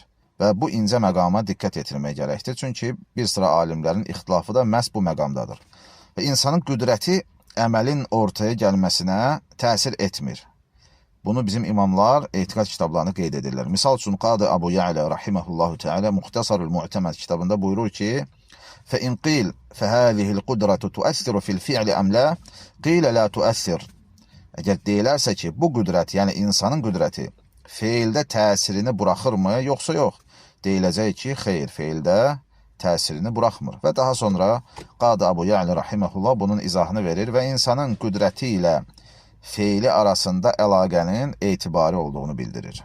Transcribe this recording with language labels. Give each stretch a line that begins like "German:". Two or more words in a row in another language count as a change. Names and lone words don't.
Azerbaijani: Və bu incə məqama diqqət yetirmək gərəkdir. Çünki bir sıra alimlərin ixtilafı da məhz bu məqamdadır. Və insanın qüdrəti əməlin ortaya gəlməsinə təsir etmir. Bunu bizim imamlar etiqad kitablarını qeyd edirlər. Misal üçün, Qadı Əbu Ya'lə
Arabic: رحمه الله تعالى
Azerbaijani: Muxtasarul Mu'təməd kitabında buyurur ki,
Arabic: فَإِنْ قِيلْ فَهَذِهِ الْقُدْرَةُ تُؤَثِّرُ فِي الْفِعْلِ أَمْ لَا قِيلَ لَا تُؤَثِّرُ.
Azerbaijani: Əgər deyilərsə ki, bu qüdrət, yəni insanın qüdrəti feildə təsirini buraxırmı, yoxsa yox? Deyiləcək ki, xeyr, feildə təsirini buraxmır. Və daha sonra Qadı Əbu Ya'lə rahiməhullah bunun izahını verir və insanın qüdrəti ilə feili arasında əlaqənin etibarı olduğunu bildirir.